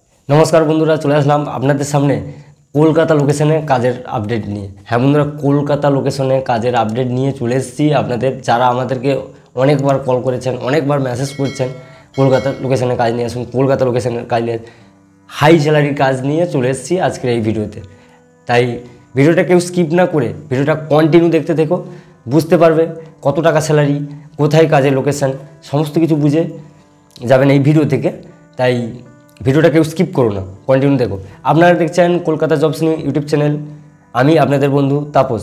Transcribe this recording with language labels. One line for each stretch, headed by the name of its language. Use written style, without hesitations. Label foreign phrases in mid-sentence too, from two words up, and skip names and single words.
Bangla: নমস্কার বন্ধুরা চলে আসলাম আপনাদের সামনে কলকাতা লোকেশনে কাজের আপডেট নিয়ে। হ্যাঁ বন্ধুরা কলকাতা লোকেশনে কাজের আপডেট নিয়ে চলে এসেছি আপনাদের যারা আমাদেরকে অনেকবার কল করেছেন অনেকবার মেসেজ করেছেন কলকাতা লোকেশনে কাজ নিয়ে আসুন কলকাতা লোকেশনে কাজ নিয়ে
English: high salary
Bangla: কাজ নিয়ে চলে এসেছি আজকের এই ভিডিওতে। তাই ভিডিওটা কেউ স্কিপ না করে ভিডিওটা কন্টিনিউ দেখতে থেকো বুঝতে পারবে কত টাকা স্যালারি কোথায় কাজের লোকেশন সমস্ত কিছু বুঝে যাবেন এই ভিডিও থেকে। তাই ভিডিওটা কেউ স্কিপ করো না, কন্টিনিউ দেখো। আপনারা দেখছেন কলকাতা জবস নিউ ইউটিউব চ্যানেল, আমি আপনাদের বন্ধু তাপস।